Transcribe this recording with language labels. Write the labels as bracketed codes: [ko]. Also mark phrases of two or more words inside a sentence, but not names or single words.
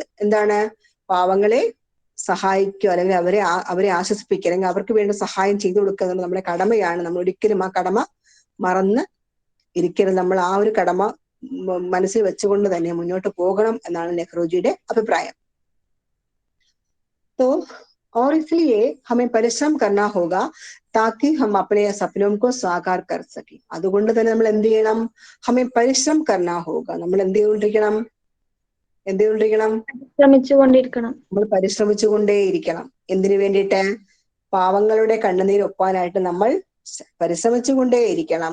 [ml] എന്താണ്? പാവങ്ങളെ സഹായിക്കുക, അല്ലെങ്കിൽ അവരെ ആശ്വസിപ്പിക്കുക, അല്ലെങ്കിൽ അവർക്ക് വേണ്ട സഹായം ചെയ്തു കൊടുക്കുക എന്നുള്ളത് നമ്മുടെ കടമയാണ്. നമ്മൾ ഒരിക്കലും ആ കടമ മറന്ന് ഇരിക്കരുത്. നമ്മൾ ആ ഒരു കടമ മനസ്സിൽ വെച്ചുകൊണ്ട് തന്നെ മുന്നോട്ട് പോകണം എന്നാണ് നെഹ്റുജിയുടെ അഭിപ്രായം. [hi] तो और इसलिए हमें परिश्रम करना होगा ताकि हम अपने सपनों को साकार कर सके. [ml] അതുകൊണ്ട് തന്നെ നമ്മൾ എന്ത് ചെയ്യണം? [hi] हमें परिश्रम करना होगा. [ml] നമ്മൾ എന്ത് ചെയ്തുകൊണ്ടിരിക്കണം? നമ്മൾ പരിശ്രമിച്ചുകൊണ്ടേയിരിക്കണം. എന്തിനു വേണ്ടിയിട്ട്? പാവങ്ങളുടെ കണ്ണുനീർ ഒപ്പാനായിട്ട് നമ്മൾ പരിശ്രമിച്ചുകൊണ്ടേയിരിക്കണം.